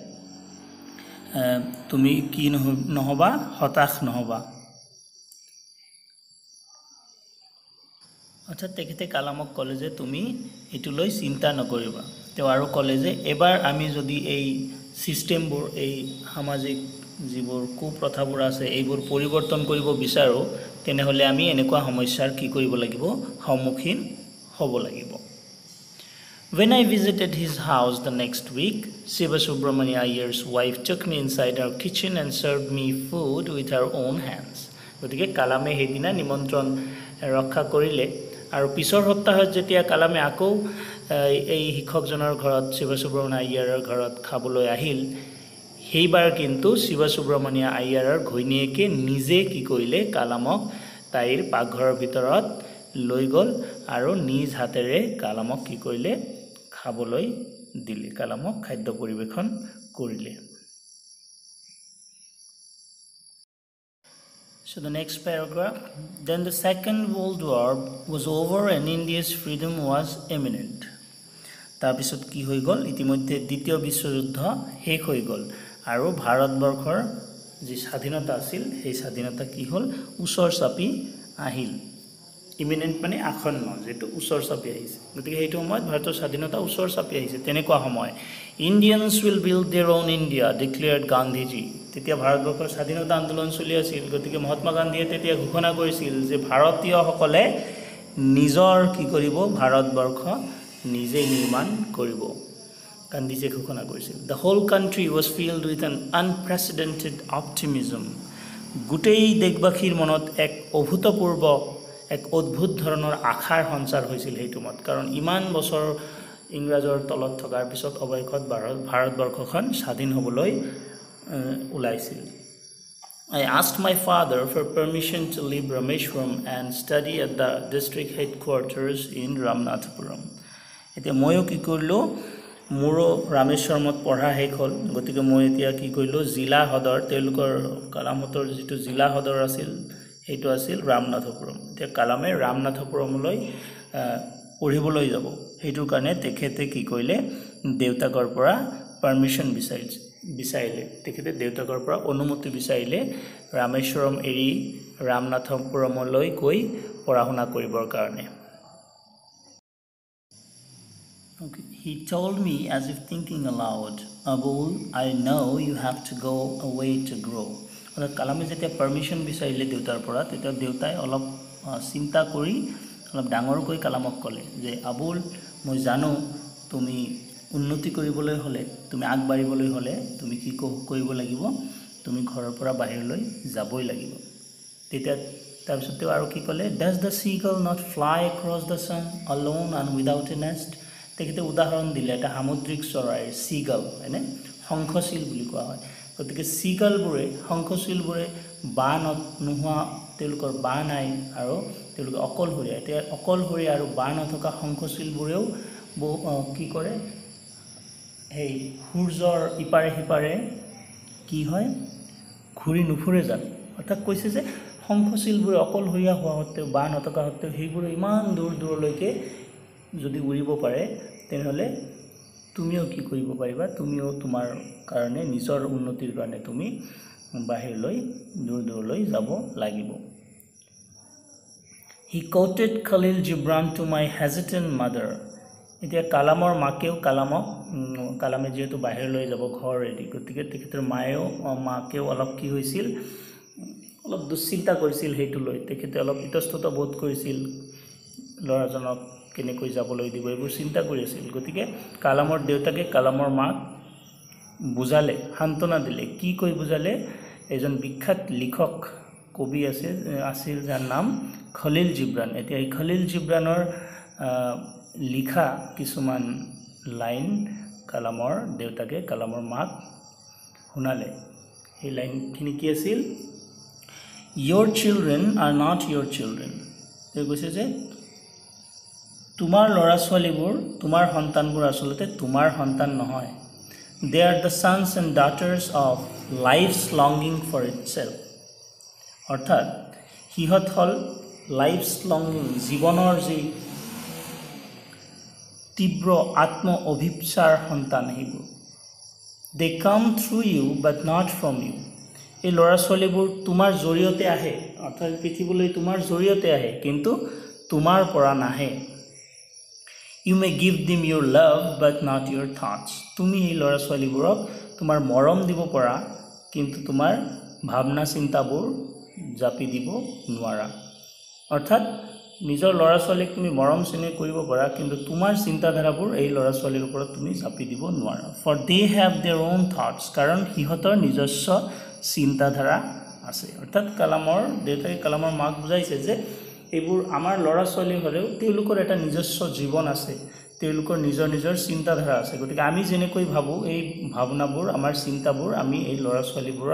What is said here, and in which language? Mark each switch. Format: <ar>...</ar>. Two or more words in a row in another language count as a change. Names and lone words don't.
<as>তুমি কি নহবা হতাশ নহবা অৰ্থাৎ তেখেতে কালামক ক'লে যে তুমি এটোলৈ চিন্তা নকৰিবা তেওঁ আৰু ক'লে যে এবাৰ আমি যদি এই সিস্টেমবোৰ এই সামাজিক যিবোৰ কুপ্ৰথাবোৰ আছে এইবোৰ পৰিৱৰ্তন কৰিব বিচাৰো তেনেহলে আমি এনেকুৱা সমস্যাৰ কি কৰিব লাগিব সন্মুখীন হ'ব লাগিব</as> <en>When I visited his house the next week, Shiva Subramania Iyer's wife took me inside her kitchen and served me food with her own hands.</en> <as>গতিকে কালামে হেদিনা নিমন্ত্ৰণ ৰক্ষা কৰিলে আৰু পিছৰ সপ্তাহত যেতিয়া কালামে আকৌ এই শিক্ষকজনৰ ঘৰত শিৱ সুব্ৰমণিয়া আয়াৰৰ ঘৰত খাবলৈ আহিল সেইবাৰ কিন্তু শিৱ সুব্ৰমণিয়া আয়াৰৰ ঘৈণীয়েকে নিজে কি কৰিলে কালামক তাইৰ পাকঘৰৰ ভিতৰত লৈ গ'ল আৰু নিজ হাতেৰে কালামক কি কৰিলে খাবলৈ দিলে কালামক খাদ্য পৰিবেশন কৰিলে</as> <en>So the next paragraph then the second world war was over and India's freedom was imminent</en> <as>তাৰ পিছত কি হৈ গ'ল ইতিমধ্যে দ্বিতীয় বিশ্বযুদ্ধ শেষ হৈ গ'ল আৰু ভাৰতবৰ্ষৰ যি স্বাধীনতা আছিল সেই স্বাধীনতা কি হ'ল উছৰ চাপি আহিল ইমিনেন্ট মানে আসন্ন যেটো উছৰ চাপি আহিছে গতিকে হেতু সময়ত ভাৰতৰ স্বাধীনতা উছৰ চাপি আহিছে তেনেকুৱা সময়</as> <en>Indians will build their own India declared Gandhiji</en> <as>তেতিয়া ভাৰতবৰ্ষৰ স্বাধীনতা আন্দোলন চলি আছিল গতিকে মহাত্মা গান্ধীয়ে তেতিয়া ঘোষণা কৰিছিল যে ভাৰতীয়সকলে নিজৰ কি কৰিব ভাৰতবৰ্ষ নিজে নিৰ্মাণ কৰিব গান্ধীজীয়ে ঘোষণা কৰিছিল</as> <en>the whole country was filled with an unprecedented optimism</en> <as>গোটেই দেশবাসীৰ মনত এক অভূতপূৰ্ব এক অদ্ভুত ধৰণৰ আশাৰ সঞ্চাৰ হৈছিল সেইটো মত কাৰণ ইমান বছৰ ইংৰাজৰ তলত থকাৰ পিছত অৱশেষত ভাৰতবৰ্ষখন স্বাধীন হ'বলৈ ওলাইছিল</as> <en>I asked my father for permission to leave Rameshwaram and study at the district headquarters in Ramanathapuram.</en> <as>এতিয়া ময়ো কি কৰিলোঁ মোৰো ৰামেশ্বৰমত পঢ়া শেষ হ'ল গতিকে মই এতিয়া কি কৰিলোঁ জিলা সদৰ তেওঁলোকৰ কালামতৰ যিটো জিলা সদৰ আছিল সেইটো আছিল ৰামনাথপুৰম এতিয়া কালামে ৰামনাথপুৰমলৈ পঢ়িবলৈ যাব সেইটোৰ কাৰণে তেখেতে কি কৰিলে দেউতাকৰ পৰা পাৰ্মিশ্যন বিচাৰিলে তেখেতে দেউতাকৰ পৰা অনুমতি বিচাৰিলে ৰামেশ্বৰম এৰি ৰামনাথপুৰমলৈ গৈ পঢ়া শুনা কৰিবৰ কাৰণে Okay.</as> <en>He told me as if thinking aloud, Abul, I know you have to go away to grow.</en> <as>কালামে যেতিয়া পাৰ্মিশ্যন বিচাৰিলে দেউতাৰ পৰা তেতিয়া দেউতাই অলপ চিন্তা কৰি অলপ ডাঙৰকৈ কালামক ক'লে যে আবুল মই জানো তুমি উন্নতি কৰিবলৈ হ'লে তুমি আগবাঢ়িবলৈ হ'লে তুমি কি কৰিব লাগিব তুমি ঘৰৰ পৰা বাহিৰলৈ যাবই লাগিব তেতিয়া তাৰপিছত তেওঁ আৰু কি ক'লে</as> <en>Does the seagull not fly across the sun alone and without a nest?</en> <as>তেখেতে উদাহৰণ দিলে এটা সামুদ্ৰিক চৰাই সিগাল হয়নে শংখচিল বুলি কোৱা হয় গতিকে সিগালবোৰে শংখচিলবোৰে বান নোহোৱা তেওঁলোকৰ বান নাই আৰু তেওঁলোকে অকলশৰীয়া এতিয়া অকলশৰীয়া আৰু বান নথকা শংখচিলবোৰেও কি কৰে এই সূৰ্যৰ ইপাৰে সিপাৰে কি হয় ঘূৰি নুফুৰে জানো অৰ্থাৎ কৈছে যে শংখচিলবোৰে অকলশৰীয়া হোৱা সত্ত্বেও বান নথকা সত্ত্বেও সেইবোৰে ইমান দূৰ দূৰলৈকে যদি উৰিব পাৰে তেনেহলে তুমিও কি কৰিব পাৰিবা তুমিও তোমাৰ কাৰণে নিজৰ উন্নতিৰ কাৰণে তুমি বাহিৰলৈ দূৰ দূৰলৈ যাব লাগিব</as> <en>He quoted Khalil Gibran to my hesitant mother</en> <as>এতিয়া কালামৰ মাকেও কালামে যেহেতু বাহিৰলৈ যাব ঘৰ এৰি গতিকে তেখেতৰ মাকেও অলপ কি হৈছিল অলপ দুশ্চিন্তা কৰিছিল সেইটো লৈ তেখেতে অলপ ইতস্তত বোধ কৰিছিল ল'ৰাজনক কেনেকৈ যাবলৈ দিব এইবোৰ চিন্তা কৰি আছিল গতিকে কালামৰ দেউতাকে কালামৰ মাক বুজালে সান্তনা দিলে কি কৈ বুজালে এজন বিখ্যাত লিখক কবি আছিল যাৰ নাম খলিল জিব্ৰান এতিয়া এই খলিল জিব্ৰানৰ লিখা কিছুমান লাইন কালামৰ দেউতাকে কালামৰ মাক শুনালে এই লাইনখিনি কি আছিল</as> <en>Your children are not your children</en> <as>তেওঁ কৈছে যে তোমাৰ ল'ৰা ছোৱালীবোৰ তোমাৰ সন্তানবোৰ আসলতে তোমাৰ সন্তান নহয়</as> <en>They are the sons and daughters of life's longing for itself</en> <as>অৰ্থাৎ হিহত হল</as> <en>life's longing</en> <as>জীৱনৰ যি তীব্ৰ আত্ম অভিপ্সাৰ সন্তান সেইবোৰ</as> <en>They come through you but not from you এই</en> <as>ল'ৰা ছোৱালীবোৰ তোমাৰ জৰিয়তে আহে অৰ্থাৎ পৃথিৱীলৈ তোমাৰ জৰিয়তে আহে কিন্তু তোমাৰ পৰা নাহে</as> <en>You may give them your love but not your thoughts</en> <as>তুমি এই ল'ৰা ছোৱালীবোৰক তোমাৰ মৰম দিব পৰা কিন্তু তোমাৰ ভাৱনা চিন্তাবোৰ জাপি দিব নোৱাৰা অৰ্থাৎ নিজৰ ল'ৰা ছোৱালীক তুমি মৰম চেনেহ কৰিব পাৰা কিন্তু তোমাৰ চিন্তাধাৰাবোৰ এই ল'ৰা ছোৱালীৰ ওপৰত তুমি জাপি দিব নোৱাৰা</as> <en>For they have their own thoughts</en> <as>কাৰণ হিহঁতৰ নিজস্ব চিন্তাধাৰা আছে অৰ্থাৎ কালামৰ দেউতাকে কালামৰ মাক বুজাইছে যে এইবোৰ আমাৰ ল'ৰা ছোৱালী হ'লেও তেওঁলোকৰ এটা নিজস্ব জীৱন আছে তেওঁলোকৰ নিজৰ চিন্তাধাৰা আছে গতিকে আমি যেনেকৈ ভাবো এই ভাৱনাবোৰ আমাৰ চিন্তাবোৰ আমি এই ল'ৰা ছোৱালীবোৰৰ</as>